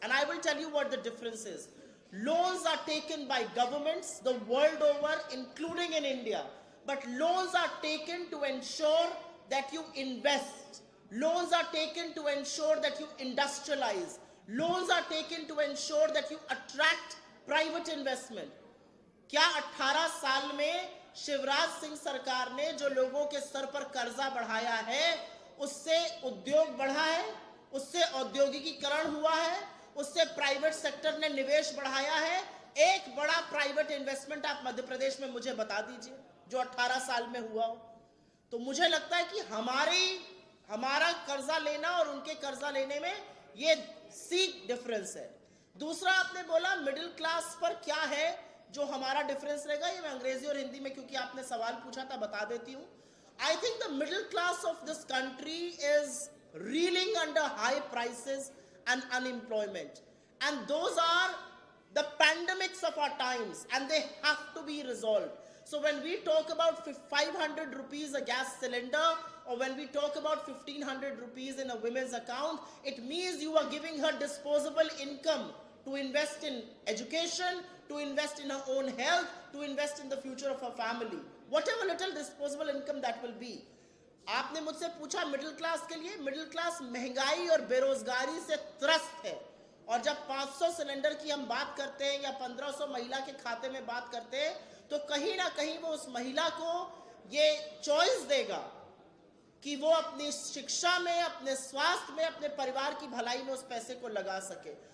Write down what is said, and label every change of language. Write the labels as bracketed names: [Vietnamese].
[English] And I will tell you what the difference is. Loans are taken by governments the world over, including in India. But loans are taken to ensure that you invest. Loans are taken to ensure that you industrialize. Loans are taken to ensure that you attract private investment. [Hindi] क्या 18 साल में शिवराज सिंह सरकार ने जो लोगों के sir पर कर्जा बढ़ाया है उससे उद्योग बढ़ा है, उससे औद्योगिकीकरण हुआ है, उससे प्राइवेट सेक्टर ने निवेश बढ़ाया है? एक बड़ा प्राइवेट इन्वेस्टमेंट आप मध्य प्रदेश में मुझे बता दीजिए जो 18 साल में हुआ हो। तो मुझे लगता है कि हमारा कर्जा लेना और उनके कर्जा लेने में ये सी डिफरेंस है। दूसरा आपने बोला मिडिल क्लास पर क्या है जो हमारा डिफरेंस रहेगा, ये मैं अंग्रेजी और हिंदी में क्योंकि आपने सवाल पूछा था बता देती हूं। [English] I think the middle class of this country is reeling under high prices and unemployment, and those are the pandemics of our times and they have to be resolved. So when we talk about 500 rupees a gas cylinder, or when we talk about 1500 rupees in a women's account, it means you are giving her disposable income to invest in education, to invest in her own health, to invest in the future of her family. Whatever little disposable income that will be. [Hindi] आपने मुझसे पूछा middle class के लिए, middle class महंगाई और बेरोजगारी से त्रस्त है। और जब 500 सिलेंडर की हम बात करते हैं या 1500 महिला के खाते में बात करते हैं तो कहीं ना कहीं वो उस महिला को ये चॉइस देगा कि वो अपनी शिक्षा में, अपने स्वास्थ्य में, अपने परिवार की भलाई में उस पैसे को लगा सके।